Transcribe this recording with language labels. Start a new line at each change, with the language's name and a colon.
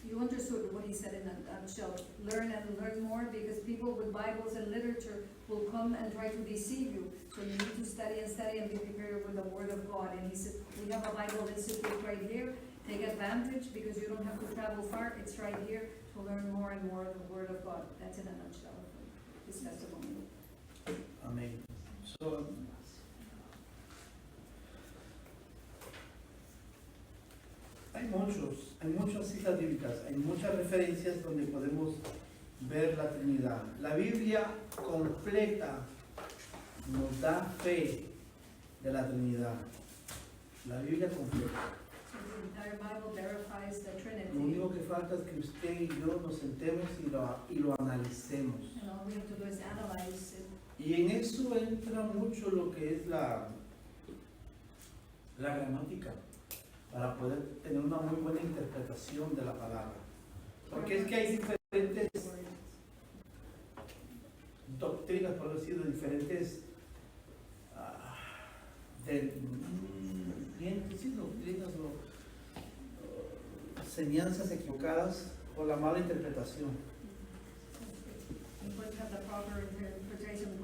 English: You understood what he said in a nutshell. Learn and learn more, because people with Bibles and literature will come and try to deceive you. So you need to study and be prepared with the Word of God. And he said, we have a Bible Institute right here. Take advantage, because you don't have to travel far. It's right here to learn more and more of the Word of God. That's in a nutshell his testimony.
Spanish: Amén. So, hay muchas citas bíblicas, hay muchas referencias donde podemos ver la Trinidad. La Biblia completa nos da fe de la Trinidad. La Biblia completa.
English: The entire Bible verifies the Trinity.
Spanish: Lo único que falta es que usted y yo nos sentemos y lo analicemos.
English: And all we have to do is analyze it.
Spanish: Y en eso entra mucho lo que es la gramática, para poder tener una muy buena interpretación de la palabra. Porque es que hay diferentes doctrinas, por decirlo, diferentes doctrinas o enseñanzas equivocadas por la mala interpretación.
English: You could have the proper interpretation